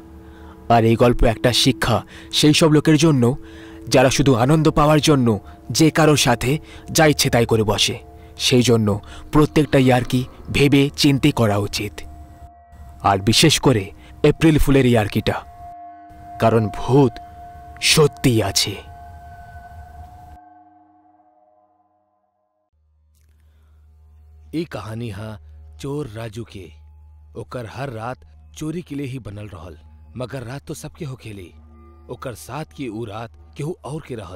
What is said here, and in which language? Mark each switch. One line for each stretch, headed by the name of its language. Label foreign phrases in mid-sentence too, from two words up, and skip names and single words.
Bangla: আর এই গল্প একটা শিক্ষা সেই সব লোকের জন্য যারা শুধু আনন্দ পাওয়ার জন্য যে কারোর সাথে যা ইচ্ছে তাই করে বসে। সেই জন্য প্রত্যেকটা ইয়ার্কি ভেবে চিন্তে করা উচিত, আর বিশেষ করে এপ্রিল ফুলের ইয়ার্কিটা, কারণ ভূত সত্যিই আছে।
Bhojpuri: ई कहानी हा चोर राजू के। ओकर हर रात चोरी के लिए ही बनल रहल, मगर रात तो सबके होखेली, ओकर साथ की ऊ रात केहू और के रहल।